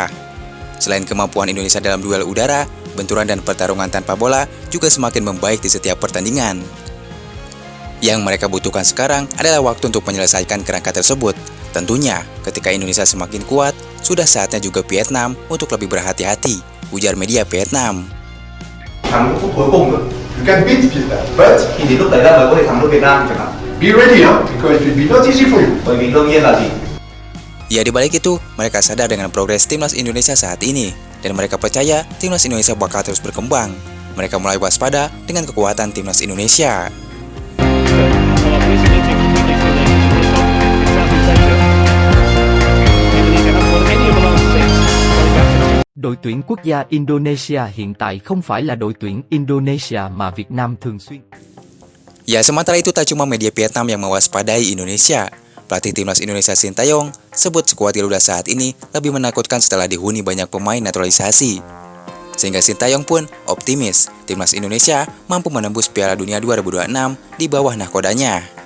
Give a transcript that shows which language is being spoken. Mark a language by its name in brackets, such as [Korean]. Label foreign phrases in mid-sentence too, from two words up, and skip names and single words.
[Indonesian] Selain kemampuan Indonesia dalam duel udara, benturan dan pertarungan tanpa bola juga semakin membaik di setiap pertandingan. Yang mereka butuhkan sekarang adalah waktu untuk menyelesaikan kerangka tersebut. Tentunya, ketika Indonesia semakin kuat, sudah saatnya juga Vietnam untuk lebih berhati-hati, ujar media Vietnam. [Vietnamese] Thắng phút cuối cùng rồi. [English] You can beat Vietnam, but [Vietnamese] Thì đến lúc đấy là mới có thể thắng được Việt Nam chẳng hạn. [English] be ready, because it will be not easy for you. [Vietnamese] Bởi vì đương nhiên là gì? [Indonesian] Ya, di balik itu, mereka sadar dengan progres timnas Indonesia saat ini, dan mereka percaya timnas Indonesia bakal terus berkembang. Mereka mulai waspada dengan kekuatan timnas Indonesia. [Vietnamese] Đội tuyển quốc gia Indonesia hiện tại không phải là đội tuyển Indonesia mà Việt Nam thường xuyên. [Indonesian] Ya, sementara itu tak cuma media Vietnam yang mewaspadai Indonesia. Pelatih timnas Indonesia Sintayong sebut skuad Garuda saat ini lebih menakutkan setelah dihuni banyak pemain naturalisasi. Sehingga Sintayong pun optimis timnas Indonesia mampu menembus Piala Dunia 2026 di bawah nahkodanya.